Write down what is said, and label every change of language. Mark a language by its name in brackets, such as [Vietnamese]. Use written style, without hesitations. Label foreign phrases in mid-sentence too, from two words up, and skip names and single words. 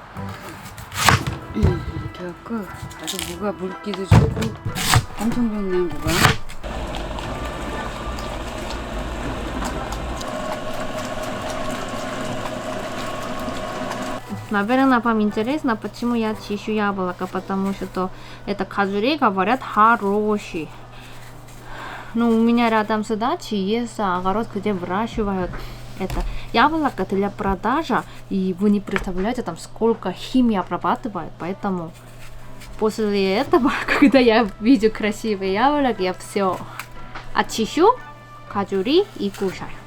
[Korean] 이렇게 해갖고 아주 무가 물기도 좋고 엄청 좋네 무가. [Russian] Наверное, вам интересно, почему я чищу яблоко, потому что это кожури, говорят, хороший. Ну, у меня рядом с дачей есть огород, где выращивают это яблоко для продажи, и вы не представляете, там сколько химии обрабатывают, поэтому после этого, когда я вижу красивые яблоки, я все очищу, кожури и кушаю.